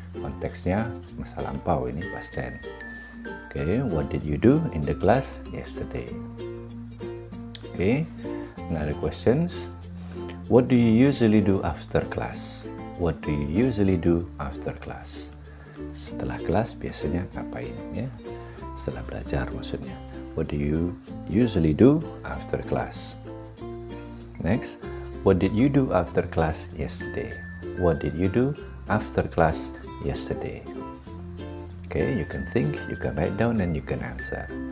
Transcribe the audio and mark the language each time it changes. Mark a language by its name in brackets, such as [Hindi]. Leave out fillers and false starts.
[Indonesian] Konteksnya masa lampau, ini past tense. [English] Okay, what did you do in the class yesterday? Okay, another questions. What do you usually do after class? What do you usually do after class? [Indonesian] Setelah kelas biasanya ngapain ya? Setelah belajar maksudnya. [English] What do you usually do after class? Next, what did you do after class yesterday? What did you do after class yesterday? Okay, you can think, you can write down, and you can answer.